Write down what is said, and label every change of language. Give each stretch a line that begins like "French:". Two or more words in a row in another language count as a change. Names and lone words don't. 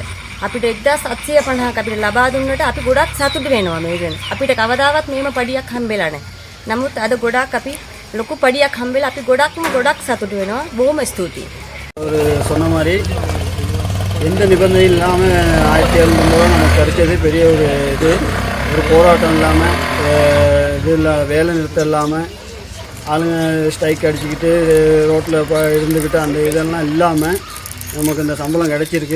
Sinhala: අපිට 1750ක් අපිට ලබා දුන්නට අපි ගොඩක් සතුටු වෙනවා මේ ගැන. අපිට කවදාවත් මේම පඩියක් හම්බෙලා නැහැ. නමුත් අද ගොඩක් අපි ලොකු පඩියක් හම්බෙලා අපි ගොඩක් සතුටු වෙනවා. බොහොම ස්තුතියි.
Tamil: ஒரு சொன்ன மாதிரி எந்த நிபந்தனையும் இல்லாமல் 1700 நமக்கு கிடைச்சது பெரிய ஒரு போராட்டம் இல்லாமல் இது இல்லை, வேலை நிறுத்தம் இல்லாமல் ஆளுங்க ஸ்ட்ரைக் அடிச்சுக்கிட்டு ரோட்டில் இருந்துக்கிட்டு அந்த இதெல்லாம் இல்லாமல் நமக்கு இந்த சம்பளம் கிடச்சிருக்கு.